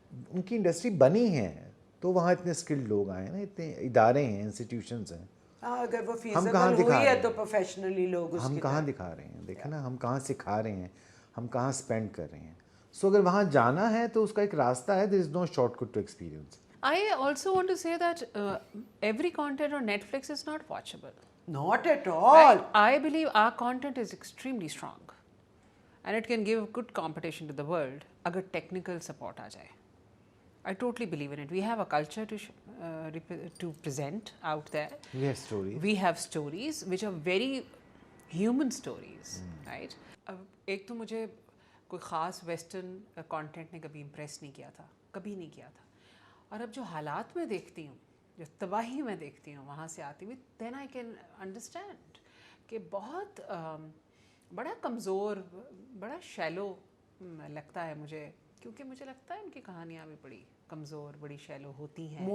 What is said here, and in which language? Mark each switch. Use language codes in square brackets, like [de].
[ur] ان کی انڈسٹری بنی ہے تو وہاں اتنے اسکلڈ لوگ آئے ہیں نا, اتنے ادارے ہیں, انسٹیٹیوشنز ہیں. اگر وہ فیزیبل ہوئی ہے تو پروفیشنلی لوگ ہم کہاں دکھا رہے ہیں؟ دیکھیں نا, ہم کہاں سکھا رہے ہیں, ہم کہاں اسپینڈ کر رہے ہیں. سو اگر وہاں جانا ہے تو اس کا ایک راستہ ہے. [en] There is no shortcut to experience. I also want to say that every content on Netflix is not watchable. Not at all. I believe our content is extremely strong and it can give good competition to the world [ur] agar technical support aa jaye. [en] I totally believe in it. We have a culture to present out there. We have stories. We have stories which are very human stories, right? [ur] ایک تو مجھے کوئی خاص western content نے کبھی impress نہیں کیا تھا, کبھی نہیں کیا تھا. اور اب جو حالات میں دیکھتی ہوں, جو تباہی میں دیکھتی ہوں وہاں سے آتی ہوئی, [en] then I can understand [ur] کہ بہت بڑا کمزور, بڑا شیلو لگتا ہے مجھے, کیونکہ مجھے لگتا ہے ان کی کہانیاں بھی بڑی کمزور, بڑی شیلو ہوتی ہیں.